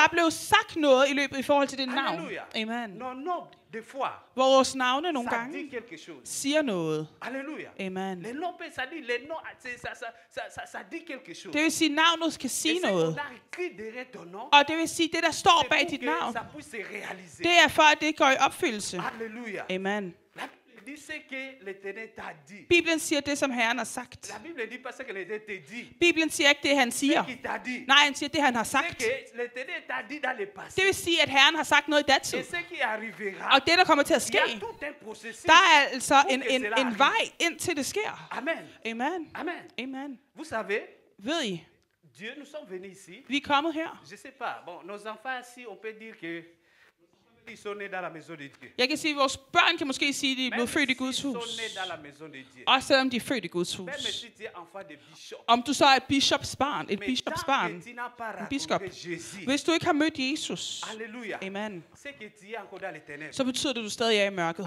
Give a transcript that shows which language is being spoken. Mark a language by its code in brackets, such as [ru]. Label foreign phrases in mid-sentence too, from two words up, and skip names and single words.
[da] der blev sagt noget i løbet i forhold til det navn. [fr] Alléluia. [da] Amen. [fr] Non, non, des fois, [da] Vores navne nogle [fr] ça [da] gange [fr] dit quelque chose. [da] siger noget. [fr] Alléluia. [da] Amen. [fr] Les noms, ça dit, les noms, ça dit quelque chose. [da] Det vil sige, at navnet kan [fr] Et [da] sige [fr] ce qu'on [da] noget. [fr] a écrit derrière ton nom, [da] Og det vil sige, at det, der står [fr] c'est [da] bag [fr] pour [da] dit [fr] que [da] navn, [fr] ça puisse se réaliser. [da] det er for, at det går i opfyldelse. [fr] Alléluia. [da] Amen. [fr] La Bible dit ce que l'Éternel t'a dit. [da] Bibelen siger det, som Herren har sagt. [fr] La Bible dit pas ce que l'Éternel t'a dit. [da] Bibelen siger ikke det, han siger. [fr] Ce qu'il t'a dit. [da] Nej, han siger det, han har [fr] Ce [da] sagt. [fr] que l'Éternel t'a dit dans le passé. [da] Det vil sige, at Herren har sagt noget i datid. [fr] Et ce qui arrivera. [da] Og det, der kommer til at [fr] Il y [da] ske, [fr] a tout un processus. [da] der er altså [fr] pour que cela [da] en [fr] arrive. [da] vej indtil det sker. [fr] Amen. [da] Amen. [fr] Amen. [da] Amen. [fr] Vous savez, [da] Ved I, [fr] Dieu, nous sommes venus ici. [da] vi er kommet her. [fr] Je sais pas. Bon, nos enfants ici, on peut dire que [da] Jeg kan sige, at vores børn kan måske sige, at de er blevet født i Guds hus. Også selvom de er født i Guds hus. Om du så er et biskopsbarn, en biskop. Hvis du ikke har mødt Jesus, amen, så betyder det, at du stadig er i mørket.